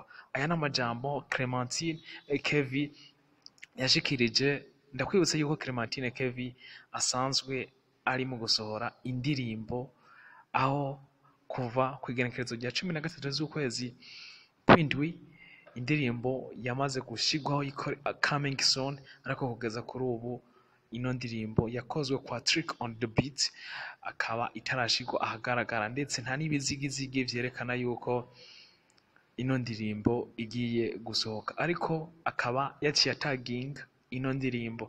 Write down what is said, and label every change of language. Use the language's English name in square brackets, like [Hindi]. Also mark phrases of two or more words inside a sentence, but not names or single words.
[Rundi] Aya n'amajambo Clementine Kevin yashikirije. Ndakwibutsa yuko Clementine Kevin asanzwe ari mu gusohora indirimbo, aho kuva ku igenekerezo rya 13 z'ukwezi kw'indwi indirimbo yamaze gushigwaho [English] coming soon, [Rundi] ariko kugeza kuri ubu ino ndirimbo yakozwe kwa Trick on the Beat akaba itarashigwa ahagaragara, ndetse nta n'ibizigizigi vyerekana yuko ino ndirimbo igiye gusohoka, ariko akaba yaciye tagging ino ndirimbo.